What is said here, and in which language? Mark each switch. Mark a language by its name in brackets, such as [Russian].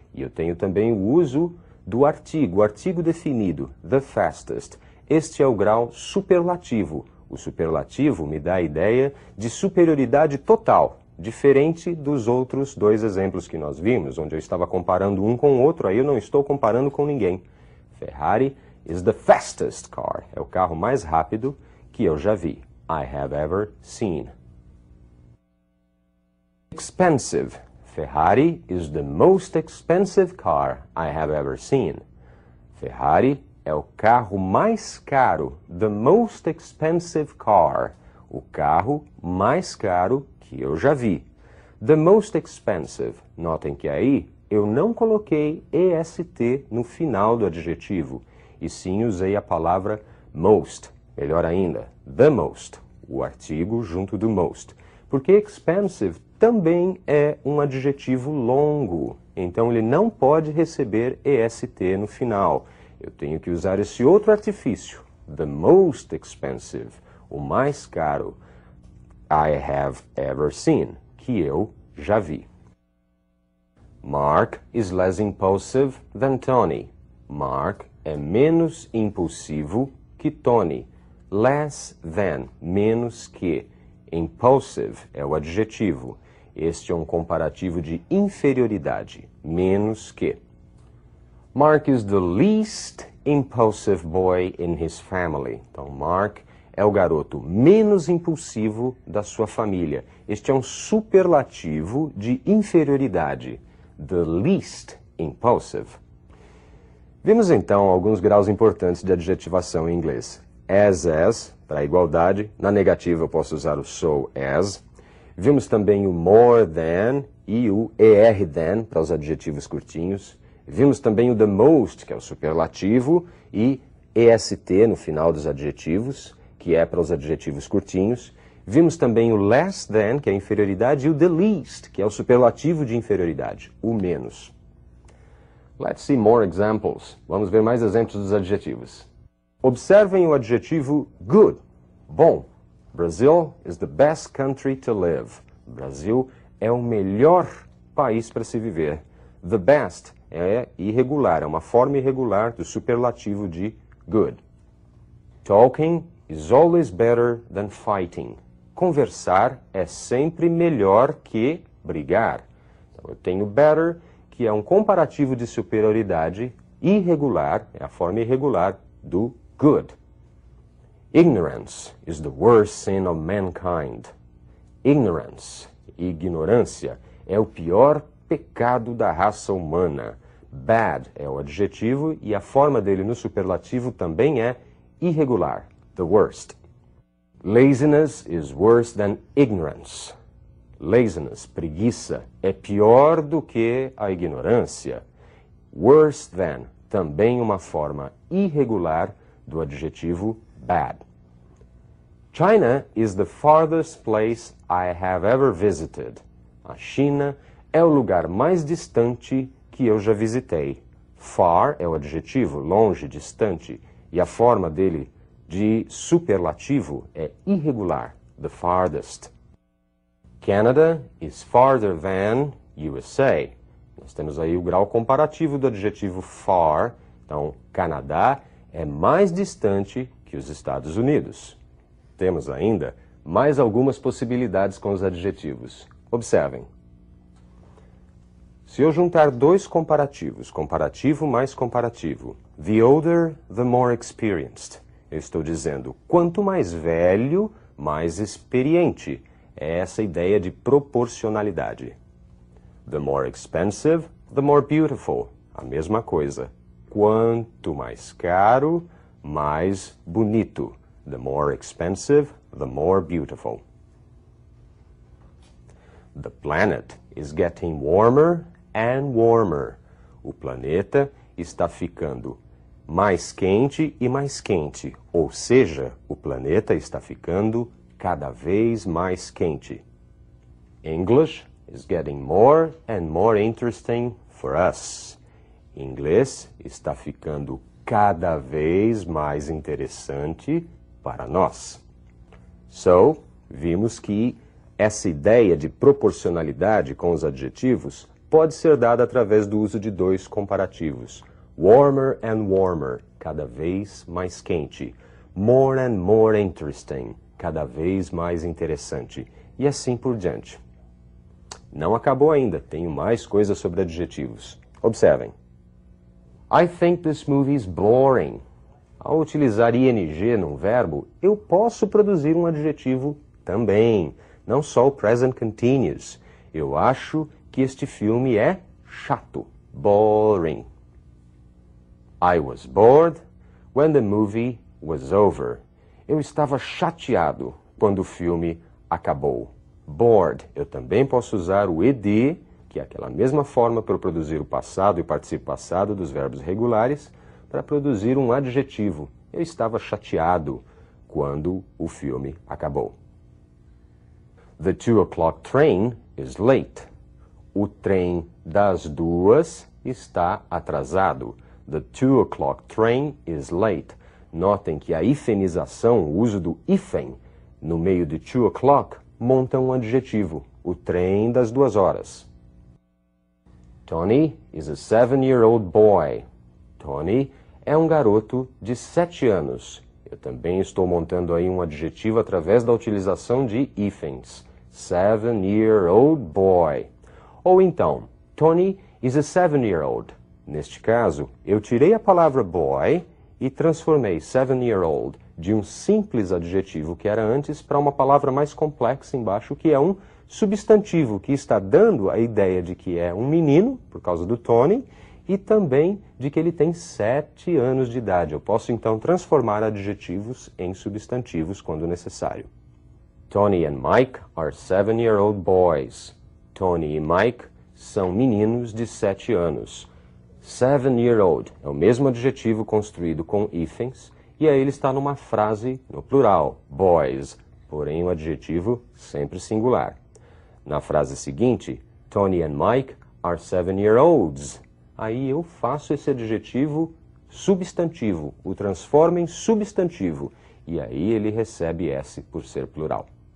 [Portuguese] E eu tenho também o uso do artigo, o artigo definido, [English] the fastest. [Portuguese] Este é o grau superlativo. O superlativo me dá a ideia de superioridade total, diferente dos outros dois exemplos que nós vimos, onde eu estava comparando um com o outro, aí eu não estou comparando com ninguém. [English] Ferrari is the fastest car. [Portuguese] É o carro mais rápido que eu já vi. [English] I have ever seen. Expensive. Ferrari is the most expensive car I have ever seen. [Portuguese] Ferrari é o carro mais caro. [English] The most expensive car. [Portuguese] O carro mais caro que eu já vi. [English] The most expensive. [Portuguese] Notem que aí eu não coloquei EST no final do adjetivo, e sim usei a palavra most. Melhor ainda, the most. O artigo junto do most. Porque expensive também é um adjetivo longo, então ele não pode receber EST no final. Eu tenho que usar esse outro artifício, [English] the most expensive, [Portuguese] o mais caro, [English] I have ever seen, [Portuguese] que eu já vi. [English] Mark is less impulsive than Tony. [Portuguese] Mark é menos impulsivo que Tony. [English] Less than, [Portuguese] menos que. Impulsive é o adjetivo. Este é um comparativo de inferioridade, menos que. [English] Mark is the least impulsive boy in his family. [Portuguese] Então, Mark é o garoto menos impulsivo da sua família. Este é um superlativo de inferioridade. [English] The least impulsive. [Portuguese] Vimos então alguns graus importantes de adjetivação em inglês. As, para igualdade. Na negativa eu posso usar o so as. Vimos também o more than e o er than para os adjetivos curtinhos. Vimos também o the most, que é o superlativo, e est no final dos adjetivos, que é para os adjetivos curtinhos. Vimos também o less than, que é a inferioridade, e o the least, que é o superlativo de inferioridade, o menos. [English] Let's see more examples. [Portuguese] Vamos ver mais exemplos dos adjetivos. Observem o adjetivo good, bom. [English] Brazil is the best country to live. [Portuguese] Brasil é o melhor país para se viver. [English] The best [Portuguese] é irregular, é uma forma irregular do superlativo de good. [English] Talking is always better than fighting. [Portuguese] Conversar é sempre melhor que brigar. Então, eu tenho better, que é um comparativo de superioridade irregular, é a forma irregular do good. [English] Ignorance is the worst sin of mankind. [Portuguese] Ignorance, ignorância, é o pior pecado da raça humana. Bad é o adjetivo e a forma dele no superlativo também é irregular, [English] the worst. Laziness is worse than ignorance. [Portuguese] Laziness, preguiça, é pior do que a ignorância. [English] Worse than, [Portuguese] também uma forma irregular do adjetivo bad. [English] China is the farthest place I have ever visited. [Portuguese] A China é o lugar mais distante que eu já visitei. Far é o adjetivo, longe, distante, e a forma dele de superlativo é irregular, [English] the farthest. Canada is farther than USA. [Portuguese] Nós temos aí o grau comparativo do adjetivo far. Então, Canadá é mais distante que os Estados Unidos. Temos ainda mais algumas possibilidades com os adjetivos. Observem. Se eu juntar dois comparativos, comparativo mais comparativo, [English] the older, the more experienced, [Portuguese] eu estou dizendo, quanto mais velho, mais experiente. É essa ideia de proporcionalidade. [English] The more expensive, the more beautiful. [Portuguese] A mesma coisa. Quanto mais caro, mais bonito. [English] The more expensive, the more beautiful. The planet is getting warmer and warmer. [Portuguese] O planeta está ficando mais quente e mais quente, ou seja, o planeta está ficando cada vez mais quente. [English] English is getting more and more interesting for us. [Portuguese] Inglês está ficando cada vez mais interessante para nós. So, vimos que essa ideia de proporcionalidade com os adjetivos pode ser dada através do uso de dois comparativos. [English] Warmer and warmer, [Portuguese] cada vez mais quente. [English] More and more interesting, [Portuguese] cada vez mais interessante. E assim por diante. Não acabou ainda, tenho mais coisas sobre adjetivos. Observem. [English] I think this movie is boring. [Portuguese] Ao utilizar ing num verbo, eu posso produzir um adjetivo também, não só o present continuous. Eu acho que este filme é chato, boring. [English] I was bored when the movie was over. [Portuguese] Eu estava chateado quando o filme acabou. Bored. Eu também posso usar o ed, que é aquela mesma forma para eu produzir o passado e o particípio passado dos verbos regulares, para produzir um adjetivo. Eu estava chateado quando o filme acabou. [English] The 2 o'clock train is late. [Portuguese] O trem das 2 está atrasado. [English] The 2 o'clock train is late. [Portuguese] Notem que a hifenização, o uso do hífen no meio de 2 o'clock, monta um adjetivo. O trem das 2 horas. [English] Tony is a 7-year-old boy. [Portuguese] Tony é um garoto de 7 anos. Eu também estou montando aí um adjetivo através da utilização de hífens. [English] 7-year-old boy. [Portuguese] Ou então, [English] Tony is a 7-year-old. [Portuguese] Neste caso, eu tirei a palavra boy e transformei 7-year-old de um simples adjetivo que era antes para uma palavra mais complexa embaixo, que é um substantivo, que está dando a ideia de que é um menino, por causa do Tony, e também de que ele tem 7 anos de idade. Eu posso então transformar adjetivos em substantivos quando necessário. [English] Tony and Mike are 7-year-old boys. [Portuguese] Tony e Mike são meninos de 7 anos. 7-year-old é o mesmo adjetivo construído com hífens, e aí ele está numa frase no plural, boys, porém o adjetivo sempre singular. Na frase seguinte, [English] Tony and Mike are 7-year-olds. [Portuguese] Aí eu faço esse adjetivo substantivo, o transformo em substantivo, e aí ele recebe S por ser plural.